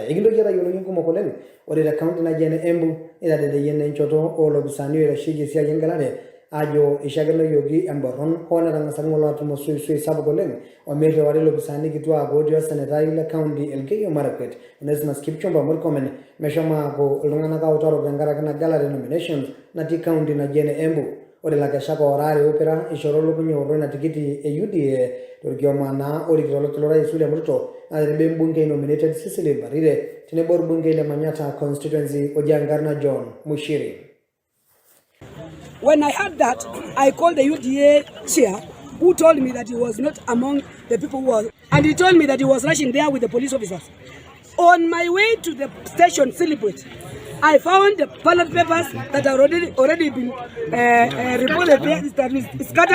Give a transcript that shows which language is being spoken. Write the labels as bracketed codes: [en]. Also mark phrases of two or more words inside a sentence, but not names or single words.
[mas] Ekintoki aitayioloki nkumok oleng ore te kaunti naji ene Embu neitadedeyie naa enchoto oolopisaani oitasheiki esiai engelare ajo eishakenoyioki emborron hoo netang'asaki ng'ole aatum osoisoi sapuk oleng omeirriwari ilopisaani kituaak otii osenetai le kaunti Elgeyo Marakwet Onesmus Kipchumba Murkomen meshomo aaku iltung'anak autarok tenkaraki ina gelare nominations natii kaunti naji ene Embu. Ore lakeshak oora are opira ishoro lukuny eorro ina tikiti e UDA torkioma naa orikito orais William Ruto naa tenebo embungei nominated Cecily Mbarire tenebo orbungei le Manyatta constituency Ojangarna John Mushiri. [en] When I heard that, I called the UDA chair who told me that he was not among the people who were, and he told me that he was rushing there with the police officers. On my way to the station, Celebrate, I found the ballot papers that are already been reported there, that is scattered.